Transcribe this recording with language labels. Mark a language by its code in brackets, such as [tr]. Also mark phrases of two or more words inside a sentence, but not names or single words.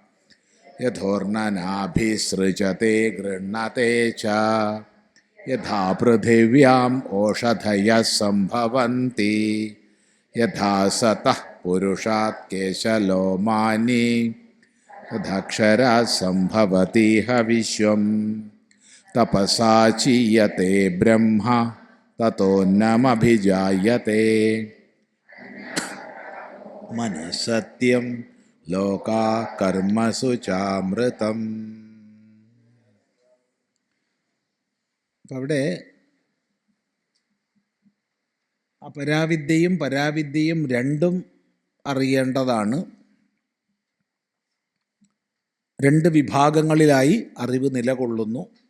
[sa] यथोर्णनाभिसृजते गृह्णते च यथा पृथिव्याम् ओषधयः सम्भवन्ति यथा सतः पुरुषात् केशलोमानि तदक्षरात् सम्भवतीह विश्वम्। तपसा चीयते ब्रह्म ततोऽन्नमभिजायते मनः सत्यं लोका कर्मसु चामृतम्. [ml] അവിടെ അപരാവിദ്യയും പരാവിദ്യയും രണ്ടും അറിയേണ്ടതാണ്. രണ്ട് വിഭാഗങ്ങളിലായി അറിവ് നിലകൊള്ളുന്നു.